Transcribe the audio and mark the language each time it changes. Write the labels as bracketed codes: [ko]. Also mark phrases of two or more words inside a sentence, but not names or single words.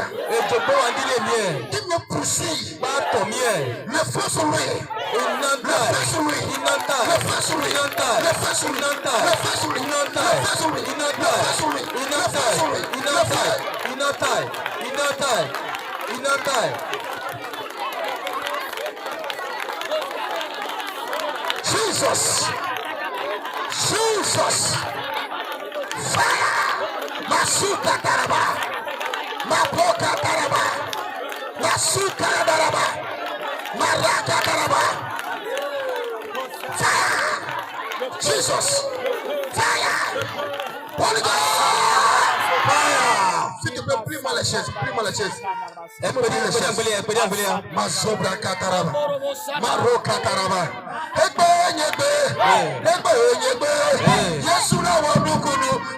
[fr] Qui me poursuit. Le feu sur lui. Le feu sur lui. Le feu sur lui. Le feu sur lui. Le feu sur lui. Le feu sur lui. Le feu sur lui. Le feu sur lui. Le feu. [en] Jesus. Jesus. Fire. Masuka taraba. Maboka taraba. Masuka taraba. Maraka taraba. Fire. Jesus. Fire. Holy Ghost. Fire. [fr] S'il te plaît, plie-moi les chaises. Plie-moi les chaises. Mazobra kataraba. Maroka taraba. Yesu na wa nukunu.